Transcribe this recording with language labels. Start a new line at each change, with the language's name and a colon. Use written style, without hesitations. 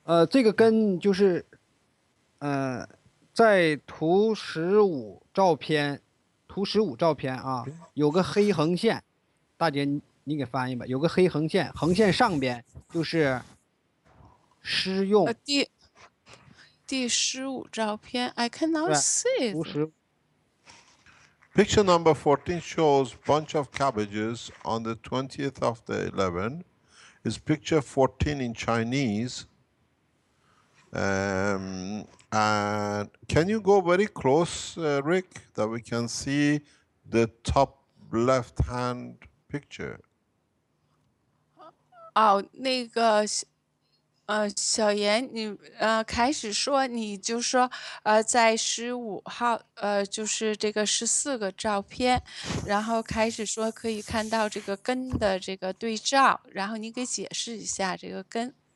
Chinese: 这个根就是，在图15照片啊，有个黑横线，大姐你给翻译吧，有个黑横线，横线上边就是施用。第15照片
English: ，I cannot see it. Picture number 14 shows bunch of cabbages on the 20th of the 11th. Is picture 14 in Chinese. And can you go very close, Rick, that we can see the top left-hand picture?
Chinese: 哦，那个小严，你开始说，你就说在15号就是这个14个照片，然后开始说可以看到这个根的这个对照，然后你给解释一下这个根。